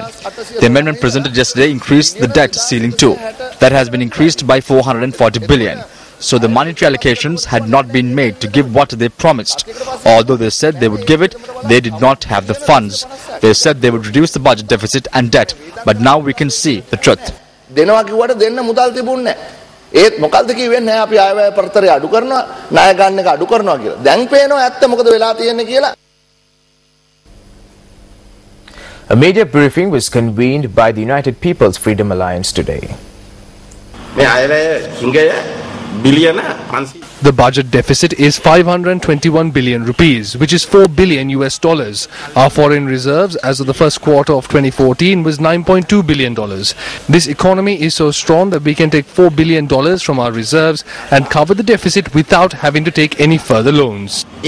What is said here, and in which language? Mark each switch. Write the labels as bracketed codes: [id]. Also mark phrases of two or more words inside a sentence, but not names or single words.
[en] The amendment presented yesterday increased the debt ceiling too. That has been increased by 440 billion. So the monetary allocations had not been made to give what they promised. Although they said they would give it, they did not have the funds. They said they would reduce the budget deficit and debt. But now we can see the truth. [si] දෙනවා කිව්වට දෙන්න මුදල් තිබුණේ නැහැ. ඒත් මොකල්ද කිව්වේ නැහැ අපි ආයවැය පරතරය අඩු කරනවා ණය ගන්න එක අඩු කරනවා කියලා. දැන් පේනවා ඇත්ත මොකද වෙලා තියෙන්නේ කියලා. [en] A media briefing was convened by the United People's Freedom Alliance today. [si] මේ ආයවැය හිඟය [en] The budget deficit is 521 billion rupees, which is $4 billion US dollars. Our foreign reserves as of the first quarter of 2014 was $9.2 billion. This economy is so strong that we can take $4 billion from our reserves and cover the deficit without having to take any further loans.